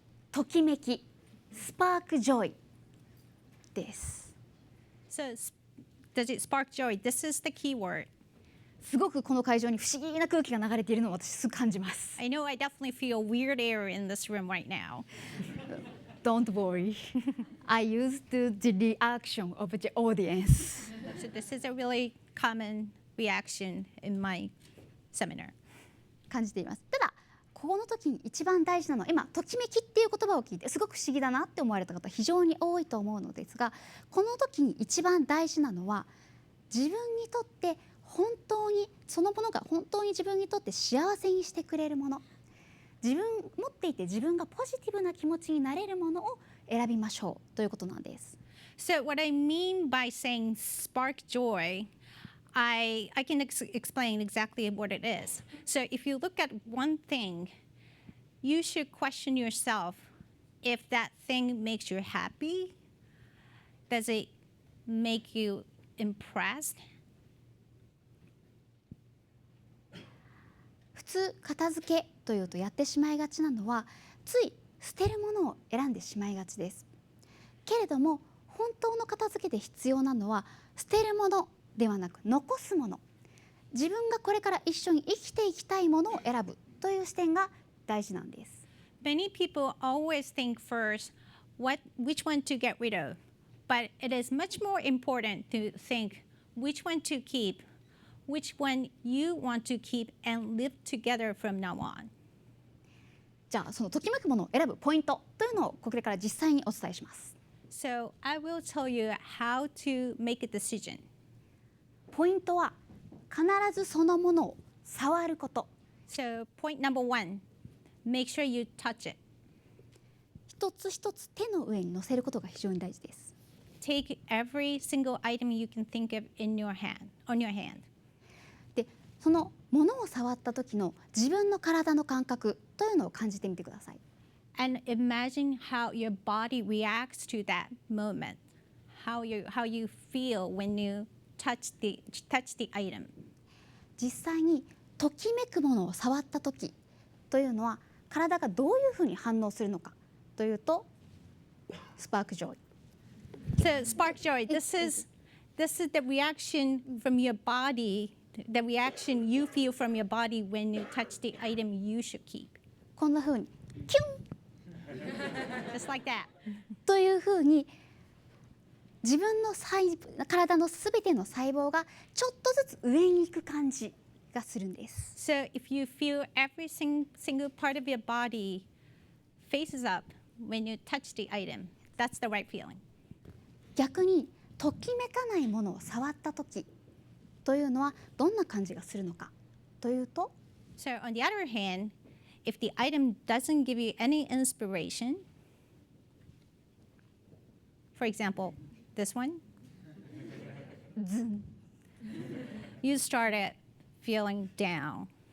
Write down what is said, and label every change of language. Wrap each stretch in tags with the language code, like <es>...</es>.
<ja>ときめき、spark joy です。</ja> <en>So, does it spark joy? This is the key word. すごくこの会場に不思議な空気が流れているのを私すぐ感じます。 I know I definitely feel weird air in this room right now. Don't worry. I used the reaction of the audience. So this is a really common reaction in my seminar.</en> <ja>感じています。ただこの時に一番大事なのは、今ときめきっていう言葉を聞いてすごく不思議だなって思われた方非常に多いと思うのですが、この時に一番大事なのは、自分にとって本当にそのものが本当に自分にとって幸せにしてくれるもの、自分持っていて自分がポジティブな気持ちになれるものを選びましょうということなんです。</ja> <en>So what I mean by saying spark joy, I can explain exactly what it is. So if you look at one thing, you should question yourself if that thing makes you happy. Does it make you impressed?</en> <ja>普通片付けというとやってしまいがちなのは、つい捨てるものを選んでしまいがちです。けれども本当の片付けで必要なのは捨てるものではなく残すもの、自分がこれから一緒に生きていきたいものを選ぶという視点が大事なんです。</ja> <en>Many people always think first which one to get rid of, but it is much more important to think which one to keep, which one you want to keep and live together from now on.</en> <ja>じゃあそのときめくものを選ぶポイントというのをこれから実際にお伝えします。</ja> <en>So I will tell you how to make a decision.</en> <ja>ポイントは必ずそのものを触ること。</ja> <en>So point number 1, make sure you touch it.</en> <ja>一つ一つ手の上に乗せることが非常に大事です。</ja> <en>Take every single item you can think of on your hand.</en> <ja>でそのものを触った時の自分の体の感覚というのを感じてみてください。</ja> <en>And imagine how your body reacts to that moment. How you feel when you touch the item.</en> <ja>実際にときめくものを触った時というのは体がどういうふうに反応するのかというと、スパークジョイ。</ja> <en>So spark joy. This is the reaction from your body, the reaction you feel from your body when you touch the item you should keep.</en> <ja>こんなふうにキュン</ja> <en>Just like that.</en> <ja>というふうに自分の体のすべての細胞がちょっとずつ上に行く感じがするんです。</ja> <en>So if you feel every single part of your body faces up when you touch the item, that's the right feeling.</en> <ja>逆にときめかないものを触った時というのはどんな感じがするのかというと、</ja> <en>So on the other hand, if the item doesn't give you any inspiration, for example, this one,</en> <ja>ズン</ja> <en>you started feeling down.</en>